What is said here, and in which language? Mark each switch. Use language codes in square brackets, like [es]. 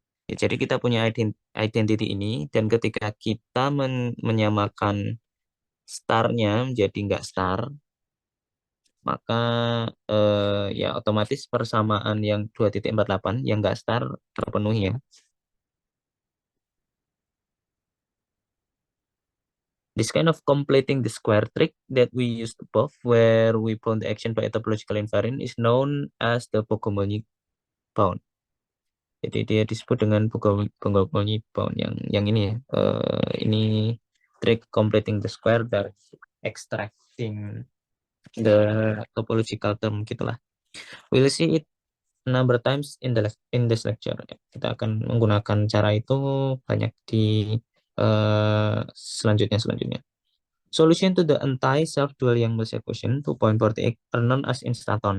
[id] Ya, jadi kita punya identity ini, dan ketika kita menyamakan starnya menjadi nggak star, maka ya otomatis persamaan yang 2.48 yang nggak star terpenuhi ya. [en] This kind of completing the square trick that we used above, where we bound the action by a topological invariant, is known as the Bogomolny bound. [id] Jadi dia disebut dengan Bogomolny bound yang ini ya. Ini trick completing the square dari [en] extracting the topological term [id] gitulah. [en] We'll see it number times in this lecture. [id] Kita akan menggunakan cara itu banyak di selanjutnya. [en] Solution to the anti-self-dual Yang-Mills equation 2.48 are known as instanton.